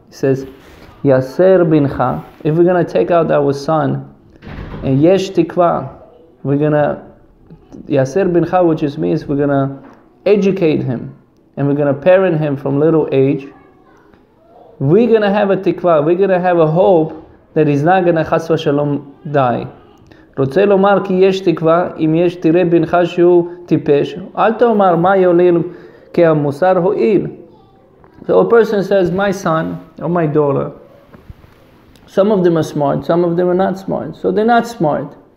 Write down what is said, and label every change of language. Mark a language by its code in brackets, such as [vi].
[en] He says, Yaser bincha, if we're going to take out our son, and yesh tikva, we're going to, Yaser bincha, which means we're going to educate him, and we're going to parent him from little age, we're going to have a tikva, we're going to have a hope that he's not going to chas v'shalom die. [he] רוצה לומר כי יש תקווה אם יש תראה בנך שהוא טיפש, אל תאמר מה יועיל כי המוסר הועיל. [en] So a person says, my son or my daughter, some of them are smart, some of them are not smart. So they're not smart.